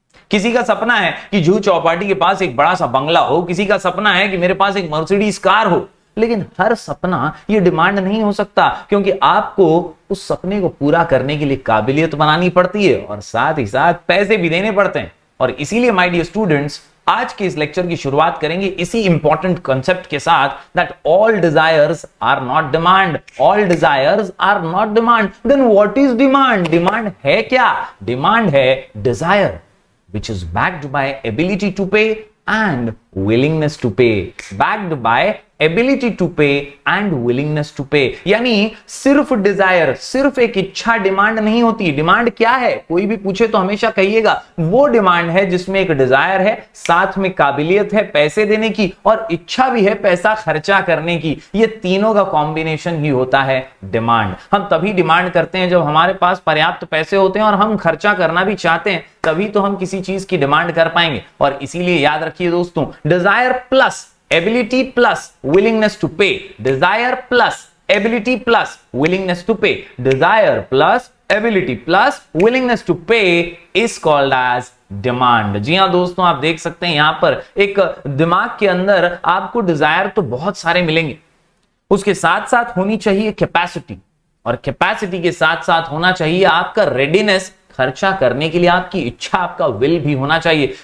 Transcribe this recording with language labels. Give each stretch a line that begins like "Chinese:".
Hindi: किसी का सपना है कि जुहू चौपाटी के पास एक बड़ा सा बंगला हो, किसी का सपना है कि मेरे पास एक मर्सिडीज कार हो, लेकिन हर सपना ये डिमांड नहीं हो सकता क्योंकि आपको उस सपने को पूरा करने के लिए काबिलियत बनानी पड़ती है और साथ ही साथ पैसे भी देने पड़ते हैं। और इसीलिए माय डियर स्टूडेंट्स, आज के इस लेक्चर की शुरुआत करेंगे इसी इंपॉर्टेंट कंसेप्ट के साथ
English: That all desires are not demand. All desires are not demand. Then what is demand?
Hindi: Demand है क्या? डिमांड है Dzire
English: which is backed by ability to pay and willingness to pay, backed by ability to pay and willingness to pay।
Hindi: यानी सिर्फ Dzire, सिर्फ एक इच्छा demand नहीं होती। डिमांड क्या है, कोई भी पूछे तो हमेशा कहिएगा वो डिमांड है जिसमें एक डिजायर है, साथ में काबिलियत है पैसे देने की, और इच्छा भी है पैसा खर्चा करने की। ये तीनों का कॉम्बिनेशन ही होता है डिमांड। हम तभी डिमांड करते हैं जब हमारे पास पर्याप्त पैसे होते हैं और हम खर्चा करना भी चाहते हैं, तभी तो हम किसी चीज की डिमांड कर पाएंगे। और इसीलिए याद रखिए दोस्तों,
English: Desire plus ability plus willingness to pay, desire plus ability plus willingness to pay, desire plus ability plus willingness to pay is called as demand।
Hindi: जी हां दोस्तों, आप देख सकते हैं यहां पर एक दिमाग के अंदर आपको डिजायर तो बहुत सारे मिलेंगे, उसके साथ साथ होनी चाहिए कैपेसिटी, और कैपेसिटी के साथ साथ होना चाहिए आपका रेडीनेस, खर्चा करने के लिए आपकी इच्छा, आपका विल भी होना चाहिए।